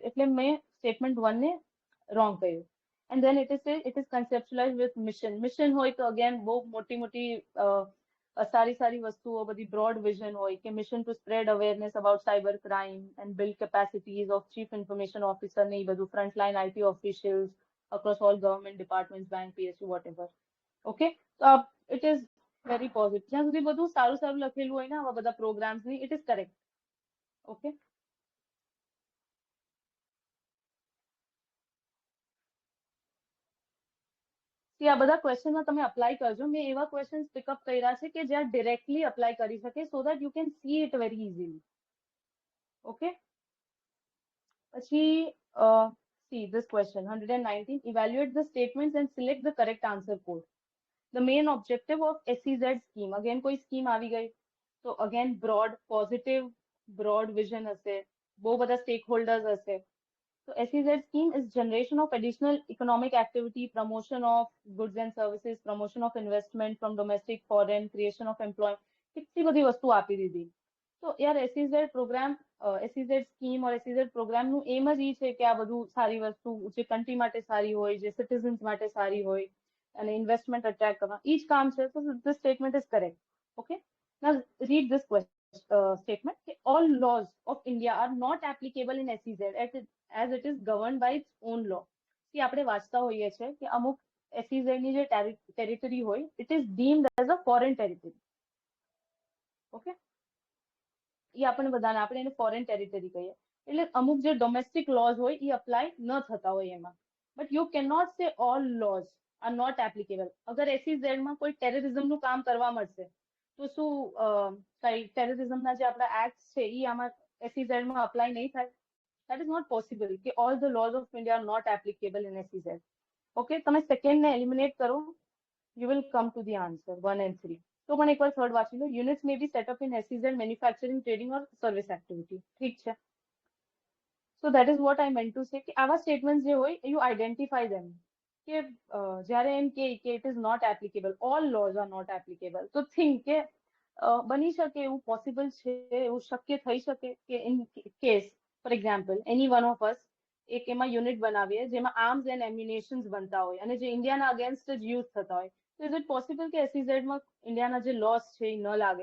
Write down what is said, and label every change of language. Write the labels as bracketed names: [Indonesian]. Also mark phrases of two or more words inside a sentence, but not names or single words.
[Gujarati] એટલે મેં સ્ટેટમેન્ટ 1 ને રોંગ કહ્યું. [English] and then it is conceptualize with mission [Gujarati] હોય તો અગેન બહુ મોટી સારી વસ્તુઓ, બધી [English] broad vision [Gujarati] હોય કે [English] mission to spread awareness about cyber crime and build capacities of chief information officer [Gujarati] ને એ બધું, [English] frontline IT officials across all government departments, bank, PSU, whatever. ઓકે, તો it is very positive. [Gujarati] જ્યાં સુધી બધું સારું લખેલું હોય ને આવા બધા પ્રોગ્રામ્સ ની, [English] it is correct. [Gujarati] ઓકે, આ બધા ક્વેશ્ચનમાં તમે અપ્લાય કરજો. મેં એવા [English] questions pickup [Gujarati] કર્યા છે કે જ્યાં [English] directly apply [Gujarati] કરી શકે, [English] so that you can see it very easily. ઓકે, પછી see this question 119, evaluate the statements and select the correct answer code. The main objective of SEZ scheme, again [Gujarati] કોઈ સ્કીમ આવી ગઈ તો [English] again broad positive broad vision [Gujarati] હશે, બહુ બધા [English] stake holders [Gujarati] હશે. [English] So SEZ scheme is generation of additional economic activity, promotion of goods and services, promotion of investment from domestic, foreign, creation of employment. [Gujarati] કેટલી બધી વસ્તુ આપી દીધી. તો યાર [English] SEZ program, SEZ scheme or SEZ [Gujarati] પ્રોગ્રામનું એમ જ ઈ છે કે આ બધું સારી વસ્તુ જે કન્ટ્રી માટે સારી હોય, જે સિટીઝન્સ માટે સારી હોય અને [English] investment attract [Gujarati] કરવા, ઈ જ કામ છે. [English] તો this statement is correct. okay, now read this statement that all laws of India are not applicable in SEZ as it is governed by its own law. [Gujarati] કે આપણે વાંચતા હોઈએ છે કે અમુક SEZ ની જે ટેરિટરી હોય, [English] it is deemed as a foreign territory. [Gujarati] ઓકે, એ આપણને બધાને આપણે એને [English] foreign territory [Gujarati] કહીએ. એટલે અમુક જે [English] domestic laws [Gujarati] હોય એ અપ્લાય ન થતા હોય એમાં. [English] but you can not say all laws are not applicable. [Gujarati] અગર SEZ માં કોઈ ટેરરિઝમનું કામ કરવા મળશે તો શું કઈ ટેરરિઝમના જે આપણા એક્ટ છે એ આમાં SEZ માં અપ્લાય નહીં થાય? [English] That is not possible કે all the laws of India are not applicable in SEZ. [Gujarati] Okay, તમે સેકન્ડ ને એલિમિનેટ કરો, [English] you will come to the answer 1 and 3. [Gujarati] તો પણ એકવાર થર્ડ વાંચી લો. [English] units may be set up in SEZ manufacturing, trading or service activity. [Gujarati] ઠીક છે. [English] so that is what I meant to say [Gujarati] કે આવા સ્ટેટમેન્ટ જે હોય [English] you identify them. [Gujarati] કે જ્યારે એમ કે [English] it is not applicable, all laws are not applicable, [Gujarati] તો થિંક કે બની શકે, એવું પોસિબલ છે, એવું શક્ય થઈ શકે કે [English] in case for example any one of us [Gujarati] એક એમાં યુનિટ બનાવીએ જેમાં [English] arms and ammunitions [Gujarati] બનતા હોય અને જે ઇન્ડિયાના અગેન્સ્ટ જ યુઝ થતા હોય, તો [English] is it possible [Gujarati] કે SEZ માં ઇન્ડિયાના જે લોસ છે એ ન લાગે?